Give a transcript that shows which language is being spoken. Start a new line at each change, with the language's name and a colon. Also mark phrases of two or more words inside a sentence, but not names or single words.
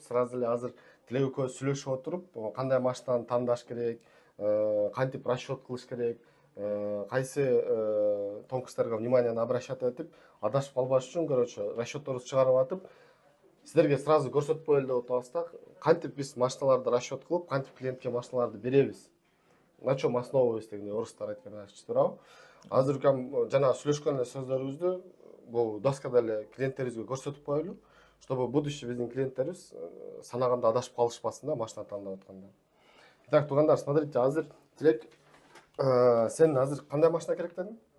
Kyrgyz: Сразу эле азыр Тилек экөөбүз сүйлөшүп отуруп, кандай машинаны тандаш керек, кантип расчет кылыш керек, кайсы тонкостторго
Russian: внимание обращать
Kyrgyz: этип, адашып калбаш үчүн, короче, расчетторубузду чыгарып атып, силерге сразу көрсөтүп коелу деп атабыз да. Кантип биз машиналарды расчет кылып, кантип клиентке машиналарды беребиз.
Russian: На чем основываясь
Kyrgyz: дегенде орустар айткандарчы, туурабы? Азыр жана сүйлөшкөн эле сөздөрүбүздү бул доскада эле клиенттерибизге көрсөтүп коелу,
Russian: чтобы будущий
Kyrgyz: биздин клиенттерибиз санаганда адашып калышпасын да, машина тандап атканда. Итак, туугандар, смотрите, азыр Тилек, сен азыр кандай машина керек дедиң?